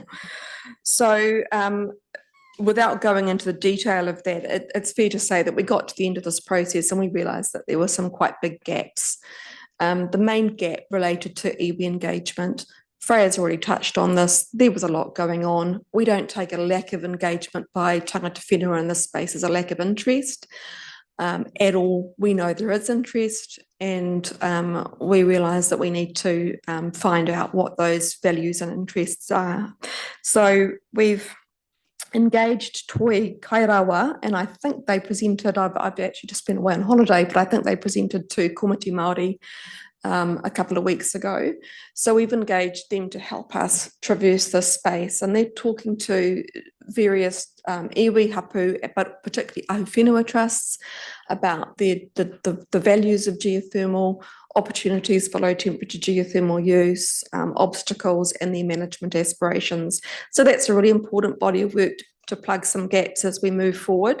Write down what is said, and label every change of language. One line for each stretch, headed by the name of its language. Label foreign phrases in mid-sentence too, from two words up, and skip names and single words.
English: So without going into the detail of that, it's fair to say that we got to the end of this process and we realised that there were some quite big gaps. The main gap related to iwi engagement. Freya's already touched on this. There was a lot going on. We don't take a lack of engagement by
Māori: tangata whenua
English: in this space as a lack of interest. At all. We know there is interest, and we realise that we need to find out what those values and interests are. So we've engaged Toi Kairawa, and I think they presented, I've actually just been away on holiday, but I think they presented to Komiti Māori a couple of weeks ago. So we've engaged them to help us traverse this space, and they're talking to various
Māori: iwi hapu,
English: but particularly ahuwhenua trusts, about the values of geothermal, opportunities for low temperature geothermal use, obstacles and their management aspirations. So that's a really important body of work to plug some gaps as we move forward.